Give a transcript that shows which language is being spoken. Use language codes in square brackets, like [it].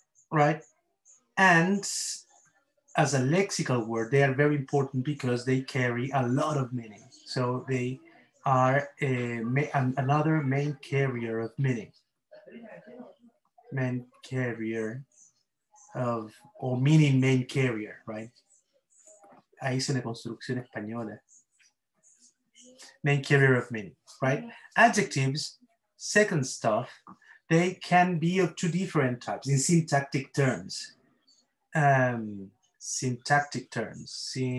[en] Right? And as a lexical word, they are very important because they carry a lot of meaning. So they are another main carrier of meaning. Main carrier of, or meaning main carrier, right? [es] Ahí es una construcción española. [en] Main carrier of meaning, right? Adjectives, second stuff, they can be of two different types in syntactic terms. Syntactic terms.